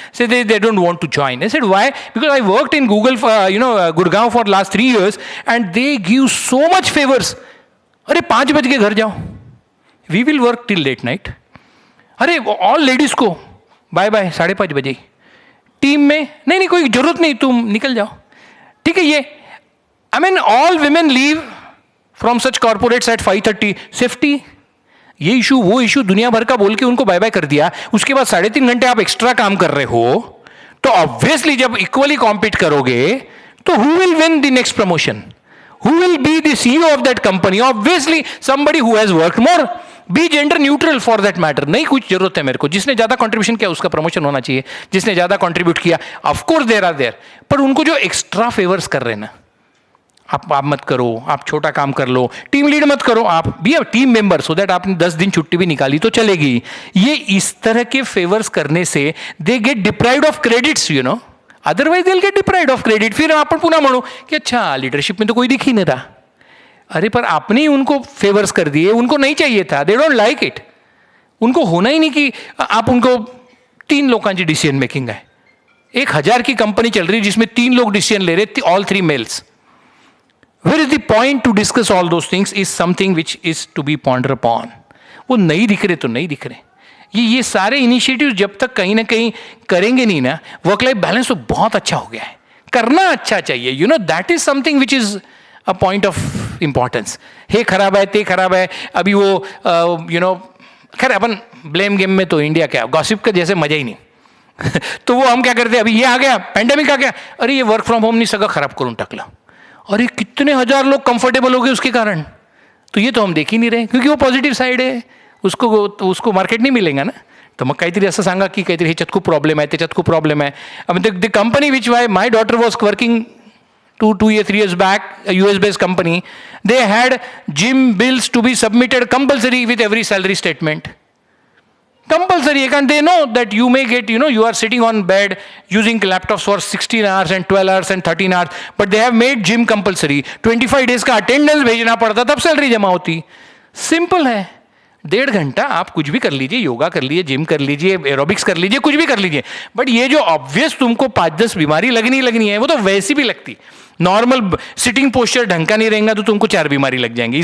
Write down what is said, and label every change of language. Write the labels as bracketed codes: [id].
[en] से they don't want to join. I said why? Because I worked in Google Gurgaon for last 3 years and they give so much favours. [hi] अरे 5 बज के घर जाओ, [en] We will work till late night. [hi] अरे all ladies को bye bye 5:30 बजे. Team में नहीं कोई जरूरत नहीं, तुम निकल जाओ. ठीक है. [en] ये I mean, all women leave from such corporates at 5:30. [hi] Safety, ये इशू वो इशू दुनिया भर का बोल के उनको बाय बाय कर दिया. उसके बाद 3.5 घंटे आप एक्स्ट्रा काम कर रहे हो, तो ऑब्वियसली जब इक्वली कॉम्पीट करोगे तो [en] Who will win the next promotion? Who will be the CEO of that company? Obviously somebody who has worked more. Be gender neutral for that matter. [hi] नहीं कुछ जरूरत है मेरे को, जिसने ज्यादा कंट्रीब्यूशन किया उसका प्रमोशन होना चाहिए, जिसने ज्यादा कंट्रीब्यूट किया. [en] of course there are there, [hi] पर उनको जो एक्स्ट्रा फेवर्स कर रहे हैं ना, आप मत करो, आप छोटा काम कर लो, टीम लीड मत करो, आप [en] be a team member, so that [hi] आपने 10 दिन छुट्टी भी निकाली तो चलेगी. ये इस तरह के फेवर्स करने से [en] They get deprived of credits, you know. Otherwise they will get deprived of credit. [mr] फिर आपण पुन्हा म्हणू कि [hi] अच्छा लीडरशिप में तो कोई दिख ही नहीं रहा. अरे पर आपने ही उनको फेवर्स कर दिए, उनको नहीं चाहिए था. [en] They don't like it. [hi] उनको होना ही नहीं कि आप उनको 3 लोकांची डिसीजन मेकिंग है. 1000 की कंपनी चल रही है जिसमें 3 लोग डिसीजन ले रहे, [en] All 3 mails. Where is the point to discuss all those things is something which is to be pondered upon. [hi] वो नहीं दिख रहे तो नहीं दिख रहे. ये सारे इनिशिएटिव जब तक कहीं ना कहीं करेंगे नहीं ना, वर्क लाइफ बैलेंस तो बहुत अच्छा हो गया है. करना अच्छा चाहिए, [en] You know, that is something which is a point of importance. [hi] हे खराब है, ते खराब है, अभी वो यू नो, खैर अपन ब्लेम गेम में तो इंडिया क्या, गॉसिप का जैसे मजा ही नाही. तो वो हम क्या करते हैं, अभी ये आ गया, पैंडेमिक आ गया, अरे ये वर्क फ्रॉम होम नहीं [mr] सगळं खराब करून टाकलं. [hi] अरे कितने हजार लोग कंफर्टेबल हो गए उसके कारण. तो ये तो हम देख ही नहीं रहे, क्योंकि वो पॉझिटिव्ह साईड आहे, उसको मार्केट नाही मिलेगा ना. [mr] तर मग काहीतरी असं सांगा की काहीतरी ह्याच्यात खूप प्रॉब्लेम आहे, त्याच्यात खूप प्रॉब्लेम आहे. [en] The company which why my daughter was working 2 years back, a US based company, they had gym bills to be submitted compulsory with every salary statement. Compulsory, and they know that you may get, you are sitting on bed using laptops for 16 hours and 12 hours and 13 hours, but they have made gym compulsory. [hi] 25 days का attendance भेजना पड़ता, तब salary जमा होती. Simple है. 1.5 घंटा आप कुछ भी कर लीजिए, योगा कर लीजिए, जिम कर लीजिए, एरोबिक्स कर लीजिए, कुछ भी कर लीजिए. बट ये जो ऑब्वियस तुमको 5-10 बीमारी लगनी है, वो तो वैसी भी लगती. [en] normal sitting posture [hi] ढंग का नहीं रहेगा तो तुमको 4 बीमारी लग जाएंगी.